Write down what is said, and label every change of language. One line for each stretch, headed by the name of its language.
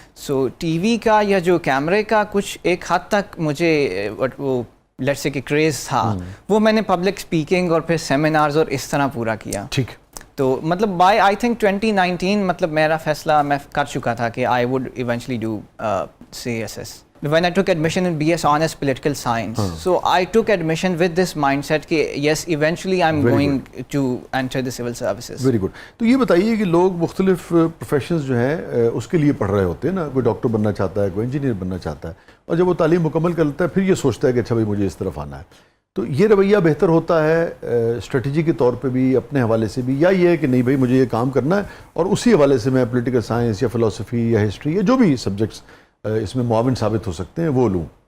Urdu: سو T V کا یا جو کیمرے کا کچھ ایک حد تک مجھے وہ لیٹس سے کہ کریز تھا, وہ میں نے پبلک اسپیکنگ اور پھر سیمینارز اور اس طرح پورا کیا. ٹھیک. تو مطلب بائی آئی تھنک 2019 مطلب میرا فیصلہ میں کر چکا تھا کہ
English: I would eventually do C S S. When I took admission in BS Honors Political Science, so I took admission with this mindset کہ yes, eventually I'm going to enter the civil services. Very good.
Urdu: تو یہ بتائیے کہ لوگ مختلف professions جو ہیں اس کے لیے پڑھ رہے ہوتے ہیں نا, کوئی ڈاکٹر بننا چاہتا ہے, کوئی انجینئر بننا چاہتا ہے, اور جب وہ تعلیم مکمل کر لیتا ہے پھر یہ سوچتا ہے کہ اچھا بھائی مجھے اس طرف آنا ہے. تو یہ رویہ بہتر ہوتا ہے اسٹریٹجی کے طور پہ بھی, اپنے حوالے سے بھی, یا یہ ہے کہ نہیں بھائی مجھے یہ کام کرنا ہے اور اسی حوالے سے میں پولیٹیکل سائنس یا فلسفی یا ہسٹری یا جو بھی سبجیکٹس اس میں معاون ثابت ہو سکتے ہیں وہ لوں؟